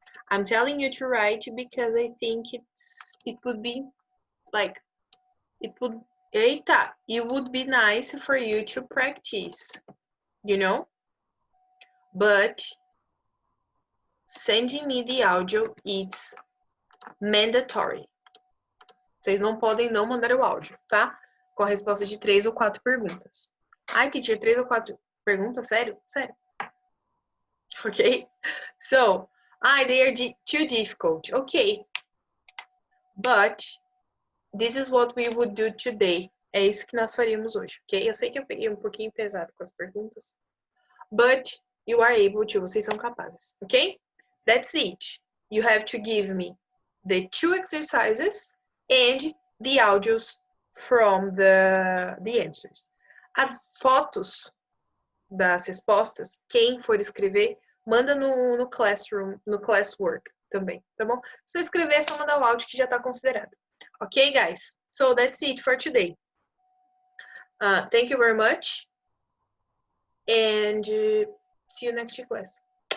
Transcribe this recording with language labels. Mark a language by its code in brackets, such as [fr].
[en] I'm telling you to write because I think it would be like, it would be nice for you to practice, you know? But sending me the audio, it's mandatory. [pt] Vocês não podem não mandar o áudio, tá? Com a resposta de 3 ou 4 perguntas. Ai, teacher, 3 ou 4 perguntas? Sério? Sério. [en] Okay? So, They are too difficult. Okay. But this is what we would do today. [pt] É isso que nós faríamos hoje, ok? Eu sei que eu peguei um pouquinho pesado com as perguntas. [en] But you are able to. [pt] Vocês são capazes, ok? [en] That's it. You have to give me the 2 exercises and the audios from the answers. [pt] As fotos das respostas, quem for escrever, manda no Classroom, no ClassWork também, tá bom? Se eu escrever, é só mandar o áudio que já está considerado. [en] Ok, guys? So that's it for today. Thank you very much. And see you next class.